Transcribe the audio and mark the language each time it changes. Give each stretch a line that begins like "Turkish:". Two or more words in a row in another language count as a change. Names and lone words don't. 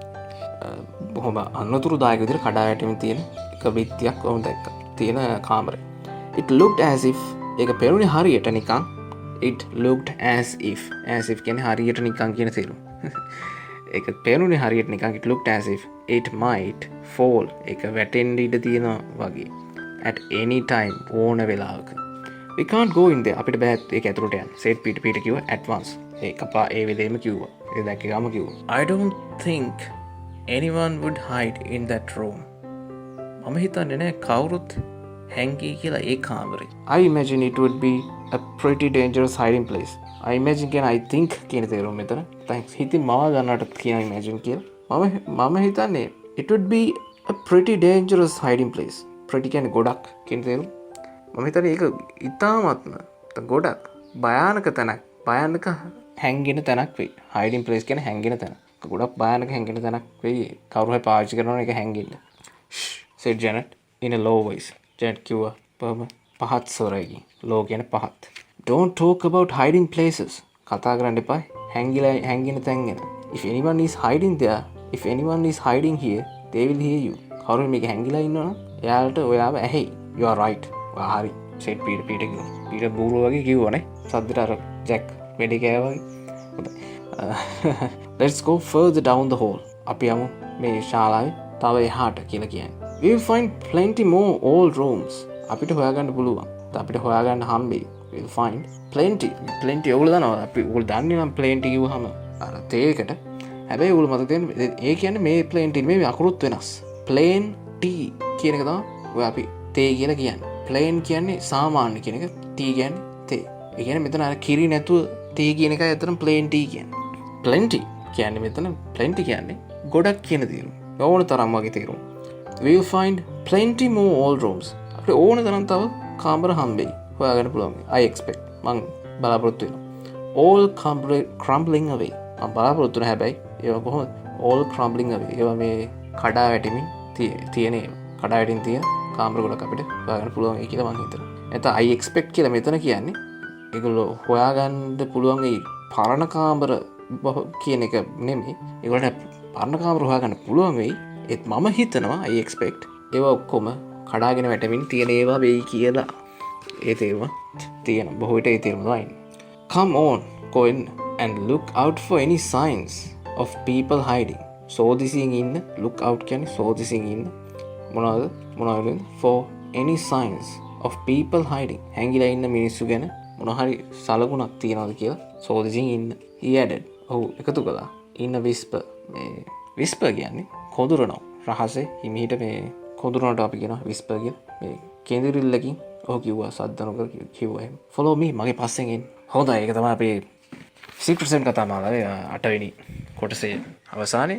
Sinhala: බොහොම අනතුරුදායක විදිහට කඩා වැටෙමින් තියෙන එක බිත්තියක් වුන් දැක්කා. තියෙන කාමරේ.
English: It looked as if
Sinhala: ඒක පෙරුණේ හරියට නිකන්.
English: It looked as if
Sinhala: කියන්නේ හරියට නිකන් කියන තේරුම. ඒක පෙරුණේ හරියට නිකන්.
English: It looked as if it might fall.
Sinhala: ඒක වැටෙන්න ඉඩ තියෙනවා වගේ.
English: At any time
Sinhala: ඕන වෙලාවක.
English: We can't go in there.
Sinhala: අපිට බෑ ඒක ඇතුළට යන්න.
English: said Peter කිව්වා at once.
Sinhala: ඒකපා ඒ වෙලේම කිව්වා. ඒ දැක්ක ගම කිව්වා.
English: I don't think anyone would hide in that room.
Sinhala: මම හිතන්නේ නෑ කවුරුත් හැංගී කියලා ඒ කාමරේ.
English: I imagine it would be a pretty dangerous hiding place. I imagine
Sinhala: කියන
English: I think
Sinhala: කියන තේරුම මෙතන. thanks හිතින් මවා ගන්නට කියන imagine කියලා. මම හිතන්නේ
English: it would be a pretty dangerous hiding place.
Sinhala: pretty කියන්නේ ගොඩක් කියන තේරුම. මම හිතන්නේ ඒක ඉතාමත්ම ගොඩක් භයානක තැනක්. භයානක හැංගෙන තැනක් වෙයි.
English: hiding place
Sinhala: කියන්නේ හැංගෙන තැන. ගොඩක් භයානක හැංගෙන තැනක් වෙයි. කවුරු හරි පාවිච්චි කරනවා ඒක හැංගෙන්න.
English: said Janet in a low voice.
Sinhala: Janet කිව්වා පහත් ස්වරයකින්. low කියන්නේ පහත්.
English: Don't talk about hiding places.
Sinhala: කතා කරන්න එපා හැංගෙන තැන් ගැන.
English: If anyone is hiding there, if anyone is hiding here, they will hear you.
Sinhala: කවුරු මේක හැංගිලා ඉන්නවනම් එයාලට ඔයාව ඇහෙයි.
English: You are right.
Sinhala: ඔයා හරි.
English: said Peter
Sinhala: කිව්වා. Peter බූරුව වගේ කිව්වනේ. සද්දට අර Jack වෙඩි කෑවා වගේ.
English: Let's go further down the hall.
Sinhala: අපි යමු මේ ශාලාවේ තව එහාට කියලා කියන්නේ.
English: We will find plenty more old rooms.
Sinhala: අපිට හොයාගන්න පුළුවන්. අපිට හොයාගන්න හම්බෙයි.
English: We will find plenty
Sinhala: ඔයගොල්ලෝ දන්නවා. අපි ඔයගොල්ලෝ දන්නේ නම් plenty කිව්වහම අර තේකට. හැබැයි ඔයගොල්ලෝ මතක තියාගන්න ඒ කියන්නේ මේ plenty මේ අකුරුත් වෙනස්. plenty කියන එක තමයි ඔය අපි තේ කියලා කියන්නේ. plain කියන්නේ සාමාන්‍ය කියන එක. t කියන්නේ තේ. ඒ කියන්නේ මෙතන අර කිරි නැතුව තේ කියන එකයි අතරම plenty කියන්නේ. plenty කියන්නේ මෙතන plenty කියන්නේ ගොඩක් කියන තේරුම. ඕන තරම් වගේ තේරුම.
English: We will find plenty more old rooms.
Sinhala: අපිට ඕන තරම් තව කාමර හම්බෙයි. හොයාගන්න පුළුවන්.
English: I expect.
Sinhala: මං බලාපොරොත්තු වෙනවා.
English: All crumbling away.
Sinhala: මං බලාපොරොත්තු වෙන හැබැයි ඒවා කොහොමද?
English: All crumbling away.
Sinhala: ඒවා මේ කඩා වැටෙමින් තියෙන කඩා වැටෙමින් තියෙන කාමර ගොඩක් අපිට හොයාගන්න පුළුවන් ඒ කියලා මං හිතනවා. නැත්නම්
English: I expect
Sinhala: කියලා මෙතන කියන්නේ ඒගොල්ලෝ හොයාගන්න පුළුවන් ඒ පරණ කාමර කියන එක නෙමෙයි. ඒගොල්ලන්ට පරණ කාමර හොයාගන්න පුළුවන් වෙයි. ඒත් මම හිතනවා
English: I expect
Sinhala: ඒවා ඔක්කොම කඩාගෙන වැටෙමින් තියෙන ඒවා වෙයි කියලා. ඒ තේරුම තියෙන බොහෝ විට ඒ තේරුම තමයි.
English: Come on, go in and look out for any signs of people hiding.
Sinhala: සෝදිසියෙන් ඉන්න.
English: look out
Sinhala: කියන්නේ සෝදිසියෙන් ඉන්න. මොනවද?
English: for any signs of people hiding.
Sinhala: හැංගිලා ඉන්න මිනිස්සු ගැන මොන හරි සලකුණක් තියනවාද කියලා සෝදිසියෙන් ඉන්න.
English: He added.
Sinhala: ඔව් එකතු කළා.
English: in a whisper.
Sinhala: මේ whisper කියන්නේ කොඳුරනවා. රහසේ හිමීට මේ කොඳුරනට අපි කියනවා whisper කියලා. මේ කේන්දරිල්ලකින් ඔහු කිව්වා සද්ද නොකර කිව්වා එහෙම.
English: follow me
Sinhala: මගේ පස්සෙන් එන්න. හොඳයි ඒක තමයි අපේ Secret Seven කතා මාලාවේ 8 වෙනි කොටසේ අවසානයේ.